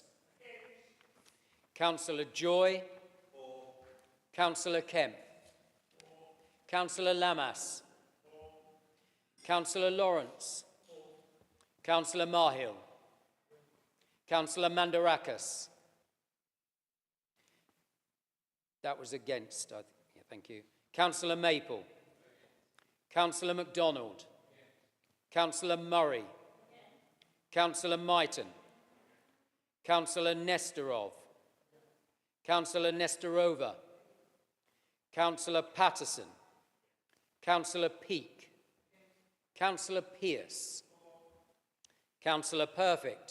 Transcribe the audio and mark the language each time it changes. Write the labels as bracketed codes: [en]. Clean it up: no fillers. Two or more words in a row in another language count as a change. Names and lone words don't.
[en] Councillor Joy. Councillor Kemp. Councillor Lamas. Councillor Lawrence. Councillor Mahill. Councillor Mandarakas. That was against, thank you. Councillor Maple. Councillor MacDonald. Councillor Murray. Councillor Myton. Councillor Nestorov. Councillor Nestorova. Councillor Patterson. Councillor Peake. Councillor Pearce. Councillor Perfect.